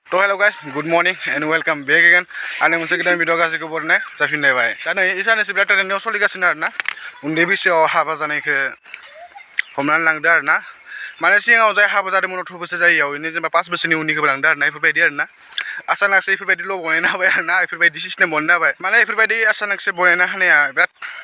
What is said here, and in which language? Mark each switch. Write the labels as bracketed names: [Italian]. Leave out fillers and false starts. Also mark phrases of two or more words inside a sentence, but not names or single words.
[Bodo] तो [English] hello guys good morning and welcome back again [Bodo] आंनि मोनसे गोदान भिडिअ गासैखौ बरनाय जाफिनलायबाय दा नै साननैसो बिराद ट्रेनिंआव सोलिगासिनो आरोना उन्दै बैसोआव हाबा जानायखौ हमनानै लांदो आरोना माने सिगाङाव जाय हाबा जादोंमोन 18 बोसोर जायैयाव बिदिनो जेनेबा 5 बोसोरनि उननिखौबो लांदो आरोना बेफोरबायदि आरोना आसानाकसो बेफोरबायदि ल' बनायनो हाबाय आरोना बेफोरबायदि सिस्टेम बनायनो हाबाय माने बेफोरबायदि आसानाकसो बनायनो हानाया बिराद